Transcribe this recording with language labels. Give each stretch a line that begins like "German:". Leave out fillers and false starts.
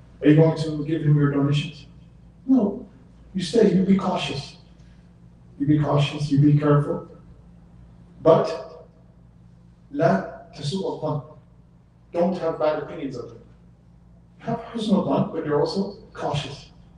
English: Are you going to give him your donations? No. You be cautious. You be cautious, you be careful. But
Arabic: لا تسوء الظن.
English: Don't have bad opinions of him. Have husn al-dhann, but you're also cautious.